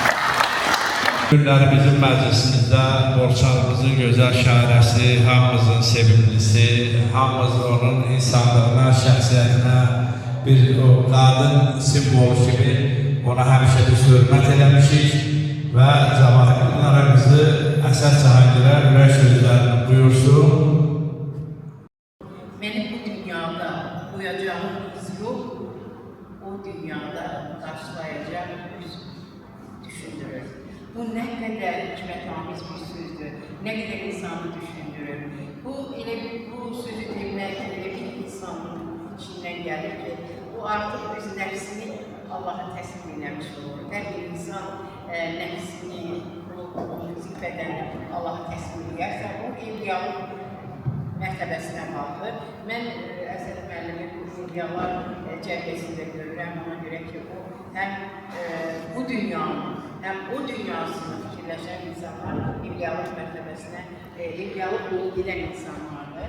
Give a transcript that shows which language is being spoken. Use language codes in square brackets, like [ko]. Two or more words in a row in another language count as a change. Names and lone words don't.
[az] Günləri bizim məclisimizdə Borçalımızın gözəl şairəsi, hamımızın sevimlisi, hamımız onun insanlığına, şəxsiyyətinə bir qadın simvolu kimi ona həmişə biz hörmət eləmişik və cavablarımızı Əsəd Cahangirə ürək sözlərini buyursun. [tr] Benim bu dünyada uyacağım iz yok, o dünyada karşılayacağım yüz düşündürür. Bu ne kadar hikmetamiz bir sözdür, ne kadar insanı düşündürür. Bu sözü dinlemek öyle bir insanın içinden gelir ki, bu artık biz nefsini Allah'a teslim etmiş olur. Her bir insan nefsini, zikredeni Allah'a teslim ederse, o evliyalık [az] mərtəbəsinə qalxır. Mən Əsəd müəllimi bu evliyalar cərgəsində görürəm, ona görə ki, o həm bu dünyanın, həm o dünyasını fikirləşən insanlar evliyalıq mərtəbəsinə, evliyalıq yolu gedən insanlardır.